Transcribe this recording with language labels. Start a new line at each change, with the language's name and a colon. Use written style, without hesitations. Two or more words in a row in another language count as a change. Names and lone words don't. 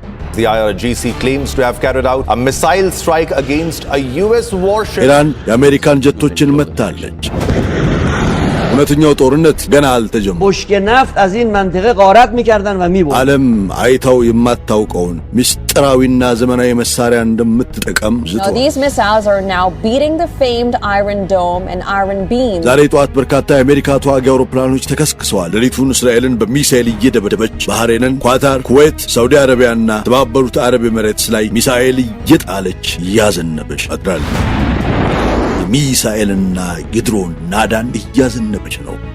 English: The IRGC claims to have carried out a missile strike against a US warship.
Amharic: ኢራን የአሜሪካን ጀቶችን መታለች። እውነተኛው ጦርነት ገና አልተጀመረም።
Persian: بشک نفت از این منطقه غارت می‌کردن و می‌بردن.
Amharic: ዓለም አይታው የማታውቀውን ምስጢራዊና ዘመናዊ መሳሪያ እንደምትጠቀም ዝቷል።
English: These missiles are now beating the famed Iron Dome and Iron Beam.
Amharic: ዛሬ ጠዋት በርካታ የአሜሪካ ተዋጊ አውሮፕላኖች ተከስክሰዋል። ሌሊቱን እስራኤልን በሚሳኤል እየደበደበች ባህሬንን፣ ኳታር፣ ኩዌት፣ ሳውዲ አረቢያና ተባበሩት አረብ ኤሚሬትስ ላይ ሚሳኤል እየጣለች እያዘነበች አድራለች። ሚሳኤልና የድሮን ናዳን እያዘነበች ነው።